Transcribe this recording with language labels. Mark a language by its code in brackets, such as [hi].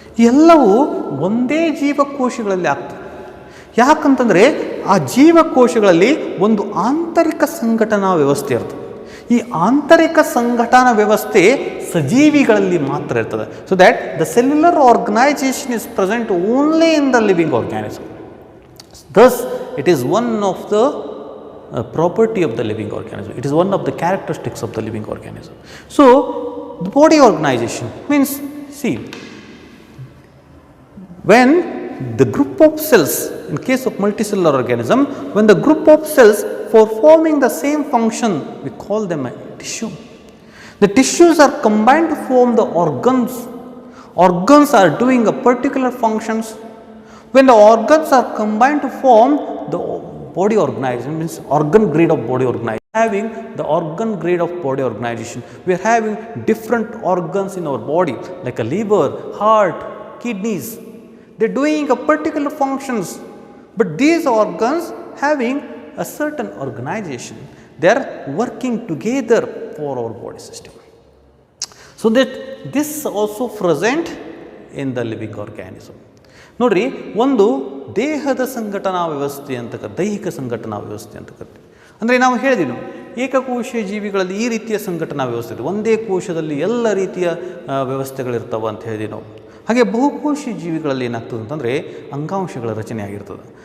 [kn] ಎಲ್ಲವೂ ಒಂದೇ ಜೀವಕೋಶಗಳಲ್ಲಿ ಆಗ್ತವೆ. ಯಾಕಂತಂದರೆ ಆ ಜೀವಕೋಶಗಳಲ್ಲಿ ಒಂದು ಆಂತರಿಕ ಸಂಘಟನಾ ವ್ಯವಸ್ಥೆ ಇರ್ತದೆ. ಈ ಆಂತರಿಕ ಸಂಘಟನಾ ವ್ಯವಸ್ಥೆ ಸಜೀವಿಗಳಲ್ಲಿ ಮಾತ್ರ ಇರ್ತದೆ. [en] So that the cellular organization is present only in the living organism. Thus it is one of the property of the living organism. It is one of the characteristics of the living organism. So the body organization means, see, when the group of cells, in case of multicellular organism, when the group of cells performing the same function, we call them a tissue. The tissues are combined to form the organs. Organs are doing a particular functions. When the organs are combined to form the body organization, means organ grade of body organization. Having the organ grade of body organization, we are having different organs in our body like a liver, heart, kidneys. They are doing a particular functions, but these organs having a certain organization, they are working together for our body system. So that this also present in the living organism. [kn] ನೋಡ್ರಿ, ಒಂದು ದೇಹದ ಸಂಘಟನಾ ವ್ಯವಸ್ಥೆ ಅಂತ ದೈಹಿಕ ಸಂಘಟನಾ ವ್ಯವಸ್ಥೆ ಅಂತ ಕರಿತೀವಿ. ಅಂದರೆ ನಾವು ಹೇಳಿದ್ವಿ, ಏಕಕೋಶೀಯ ಜೀವಿಗಳಲ್ಲಿ ಈ ರೀತಿಯ ಸಂಘಟನಾ ವ್ಯವಸ್ಥೆ ಇದೆ, ಒಂದೇ ಕೋಶದಲ್ಲಿ ಎಲ್ಲ ರೀತಿಯ ವ್ಯವಸ್ಥೆಗಳಿರ್ತಾವೆ ಅಂತ ಹೇಳಿದ್ವಿ ನಾವು. ಹಾಗೆ ಬಹುಕೋಶಿ ಜೀವಿಗಳಲ್ಲಿ ಏನಾಗ್ತದೆ ಅಂತಂದರೆ ಅಂಗಾಂಶಗಳ ರಚನೆ ಆಗಿರ್ತದೆ.